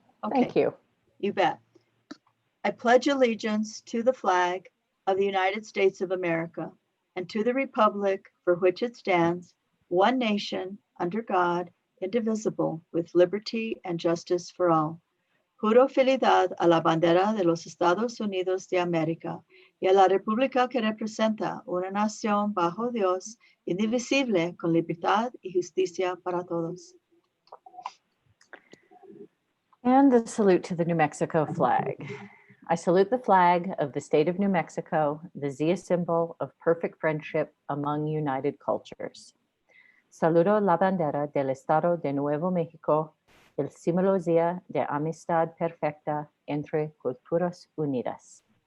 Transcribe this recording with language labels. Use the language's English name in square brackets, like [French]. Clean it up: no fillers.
[English] Okay. Thank you. You bet. I pledge allegiance to the flag of the United States of America and to the republic for which it stands, one nation, under God, indivisible, with liberty and justice for all. [Spanish] Juro fidelidad a la bandera de los Estados Unidos de América y a la república que representa una nación bajo Dios, indivisible, con libertad y justicia para todos. [English] And the salute to the New Mexico flag. I salute the flag of the state of New Mexico, the Zia symbol of perfect friendship among united cultures. [Spanish] Saludo la bandera del Estado de Nuevo México, el símbolo Zia de amistad perfecta entre culturas unidas.